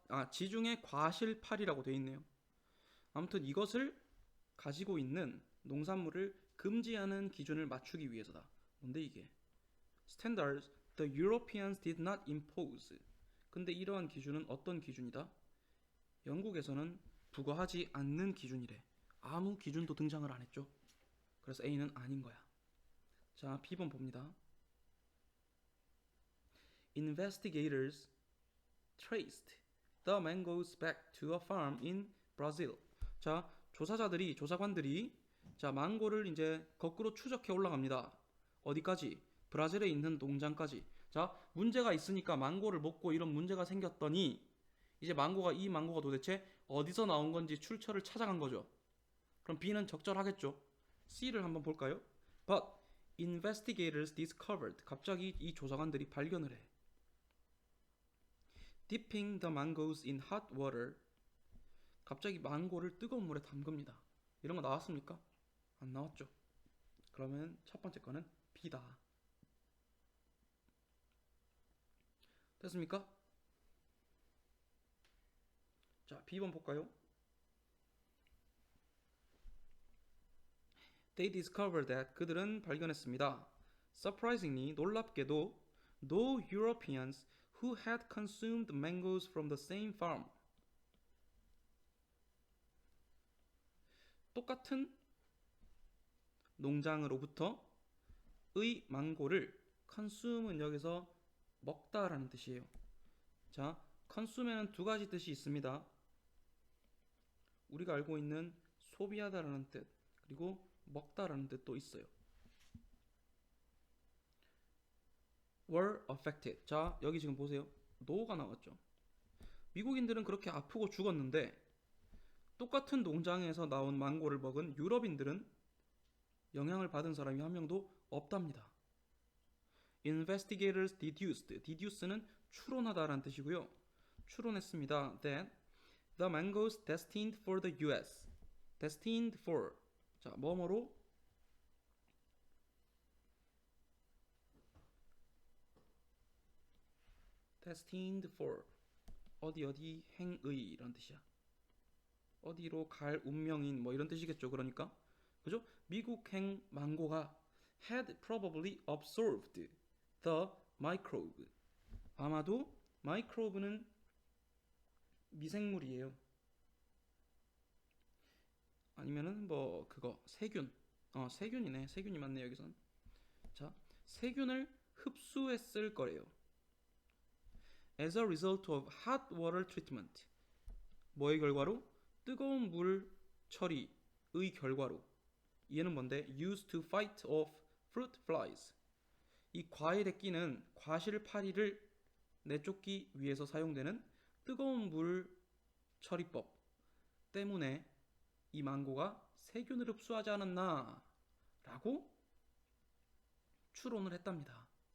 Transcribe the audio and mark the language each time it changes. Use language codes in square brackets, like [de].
[ko] 지중해 과실파리라고 돼 있네요. 아무튼 이것을 가지고 있는 농산물을 금지하는 기준을 맞추기 위해서다. 뭔데 이게? [en] Standards the Europeans did not impose. [ko] 근데 이러한 기준은 어떤 기준이다? 영국에서는 부과하지 않는 기준이래. 아무 기준도 등장을 안 했죠. 그래서 A는 아닌 거야. 자, B번 봅니다. [en] Investigators traced the mangoes back to a farm in Brazil. [ko] 자, 조사관들이 자, 망고를 이제 거꾸로 추적해 올라갑니다. 어디까지? 브라질에 있는 농장까지. 자, 문제가 있으니까 망고를 먹고 이런 문제가 생겼더니 이제 이 망고가 도대체 어디서 나온 건지 출처를 찾아간 거죠. 그럼 B는 적절하겠죠. C를 한번 볼까요? [en] But investigators discovered. [ko] 갑자기 이 조사관들이 발견을 해. [en] Dipping the mangoes in hot water. [ko] 갑자기 망고를 뜨거운 물에 담급니다. 이런 거 나왔습니까? 안 나왔죠. 그러면 첫 번째 거는 B다. 됐습니까? 자, B번 볼까요? [en] They discovered that. [ko] 그들은 발견했습니다. [en] Surprisingly, [ko] 놀랍게도 [en] no Europeans who had consumed mangoes from the same farm. [ko] 똑같은 농장으로부터 의 망고를 consume은 여기서 먹다라는 뜻이에요. 자, consume에는 두 가지 뜻이 있습니다. 우리가 알고 있는 소비하다라는 뜻, 그리고 먹다라는 뜻도 있어요. [en] were affected. [ko] 자, 여기 지금 보세요. no가 나왔죠. 미국인들은 그렇게 아프고 죽었는데 똑같은 농장에서 나온 망고를 먹은 유럽인들은 영향을 받은 사람이 한 명도 없답니다. Investigators deduce는 추론하다라는 뜻이고요. 추론했습니다. [en] That the mangoes destined for the U.S. destined for. [ko] 자, 뭐뭐로? [en] destined for. [ko] 어디 행의 이런 뜻이야. 어디로 갈 운명인 뭐 이런 뜻이겠죠. 그러니까 그죠? 미국행 망고가 [en] had probably absorbed the microbe. [ko] 아마도 microbe는 미생물이에요. 아니면은 뭐 그거 세균. 세균이네. 세균이 맞네 여기선. 자, 세균을 흡수했을 거래요. [en] As a result of hot water treatment. [ko] 뭐의 결과로? 뜨거운 물 처리의 결과로. 얘는 뭔데? [en] Used to fight off fruit flies. [ko] 이 과일에 끼는 과실파리를 내쫓기 위해서 사용되는 뜨거운 물 처리법 때문에 이 망고가 세균을 흡수하지 않았나 라고 추론을 했답니다.